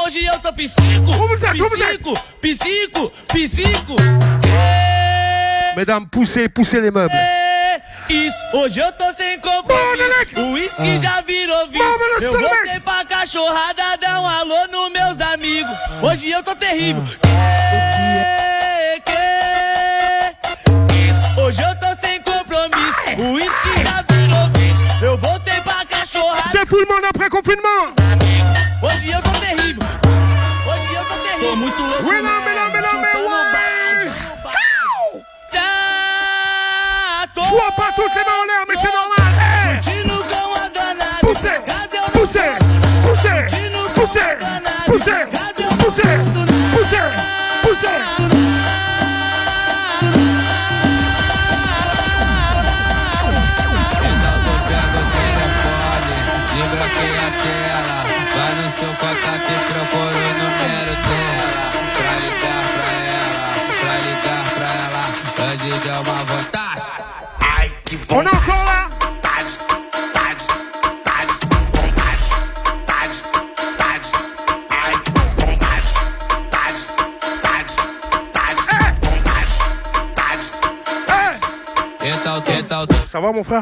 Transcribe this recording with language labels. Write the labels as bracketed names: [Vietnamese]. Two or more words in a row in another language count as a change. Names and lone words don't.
[Portuguese] Hoje eu tô psico. [French] Mesdames, poussez les meubles. [Portuguese] Isso, hoje eu tô sem compromisso. O uísque já virou vício. Eu voltei pra cachorrada, dar um alô nos meus amigos. comigo, hoje eu tô terrível. Hoje eu tô sem compromisso, o uísque já virou vício. Eu voltei pra cachorrada. [French] C'est tout le monde après confinement. [Portuguese] Hoje eu tô terrível. Hoje eu tô terrível. Tô muito louco. [French] Oui, non, mais non, mais non, mais ouais. Vois pas toutes les mains en l'air, mais c'est normal. Hey. Poussez, poussez, poussez, poussez, poussez, poussez, poussez, poussez. [Portuguese] Desbloqueia a tela, vai no seu contato e procura o número dela. Pra ligar pra ela, antes de uma vontade. Ai, que vontade. [French] On encore là. Ça va mon frère?